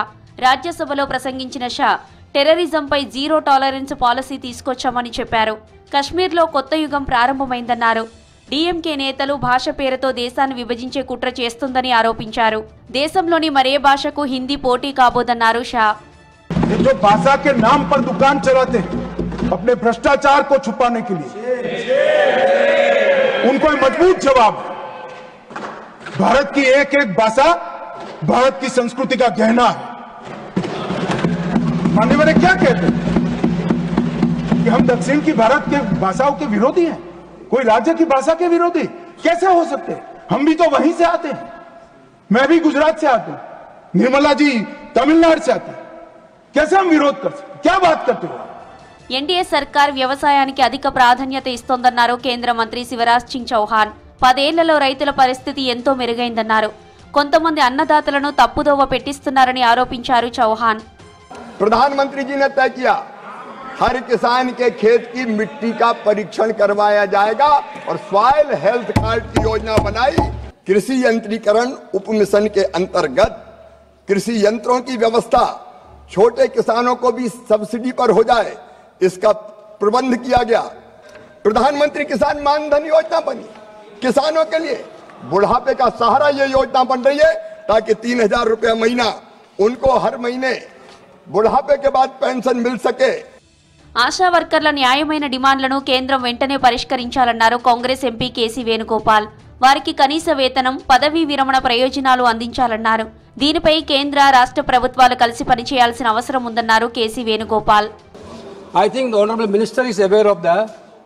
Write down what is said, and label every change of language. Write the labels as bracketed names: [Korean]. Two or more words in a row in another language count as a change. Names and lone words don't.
[Telugu] రాజ్యసభలో ప్రసంగించిన షా టెర్రరిజంపై [English] zero tolerance policy [Telugu] తీసుకొచ్చామని చెప్పారు. కశ్మీర్లో కొత్త యుగం ప్రారంభమైందన్నారు. డీఎంకే నేతలు భాష పేరుతో దేశాన్ని విభజించే కుట్ర చేస్తుందని ఆరోపించారు. దేశంలోని మరే భాషకు హిందీ పోటీ కాబోదన్నారు షా. [Hindi] जो भाषा के नाम पर दुकान चलाते हैं अपने भ्रष्टाचार को छुपाने के लिए, उनको मजबूत जवाब है। भारत की एक एक भाषा भारत की संस्कृति का गहना है। मानने वाले क्या कहते हैं कि हम दक्षिण की भारत के भाषाओं के विरोधी हैं, कोई राज्य की भाषा के विरोधी कैसे हो सकते हैं? हम भी तो वहीं से आते हैं। मैं भी गुजरात से आता हूं, निर्मला जी तमिलनाडु से आते हैं। कैसे हम विरोध कर सकते? क्या बात करते हो? [Telugu] ఎన్డీఏ సర్కార్ వ్యవసాయానికి అధిక ప్రాధాన్యత ఇస్తోందన్నారు కేంద్ర మంత్రి శివరాజ్ సింగ్ చౌహాన్. 10 ఏళ్లలో రైతుల పరిస్థితి ఎంతో మెరుగైందన్నారు. కొంతమంది అన్నదాతలను తప్పుదోవ పెట్టిస్తున్నారని ఆరోపించారు చౌహాన్. [Hindi] प्रधानमंत्री जी ने तय किया हर किसान के खेत की मिट्टी का परीक्षण करवाया जाएगा और [English] soil health card [Hindi] की योजना बनाई। कृषि यंत्रीकरण उपमिशन के अंतर्गत कृषि यंत्रों की व्यवस्था छोटे किसानों को भी सब्सिडी पर हो जाए, इसका प्रबंध किया गया। प्रधानमंत्री किसान मानधन योजना बनी किसानों के लिए। बुढ़ापे का सहारा ये योजना बन रही है ताकि 3000 रुपया महीना उनको हर महीने बुढ़ापे के बाद पेंशन मिल सके। [Telugu] ఆశా వర్కర్ల న్యాయమైన డిమాండ్లను కేంద్రం వెంటనే పరిష్కరించాలన్నారు కాంగ్రెస్ ఎంపీ కేసీ వేణుగోపాల్. వారికి కనీస వేతనం, పదవీ విరమణ ప్రయోజనాలు అందించాలన్నారు. దీనిపై కేంద్ర రాష్ట్ర ప్రభుత్వాలు కలిసి పనిచేయాల్సిన అవసరం ఉందన్నారు కేసీ వేణుగోపాల్. [English] I think the Honorable Minister is aware of the